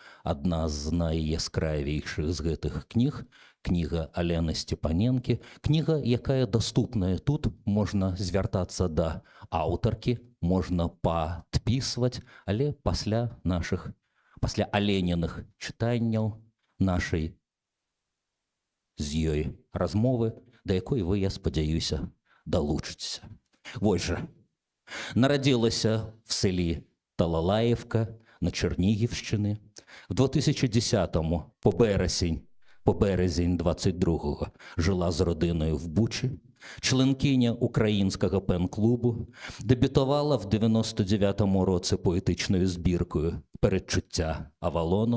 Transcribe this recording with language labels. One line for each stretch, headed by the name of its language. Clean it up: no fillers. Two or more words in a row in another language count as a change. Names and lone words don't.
Belarusian: Адна з найяскравейшых з гэтых кніг, кніга Алены Степаненкі, кніга, якая даступная тут, можна звяртацца да аўтаркі, можна падпісваць, але пасля аленіных чытанняў нашай з ёй размовы, да якой вы, я спадзяюся, далучыцеся. Вось жа,
Ukrainian: нарадзілася в селі Талалаевка на Чернігівщині. В 2010-му по березень 22-го жила з родиною в Бучі. Членкиня українського пен-клубу, дебютувала в 99-му році поетичною збіркою «Передчуття Авалону».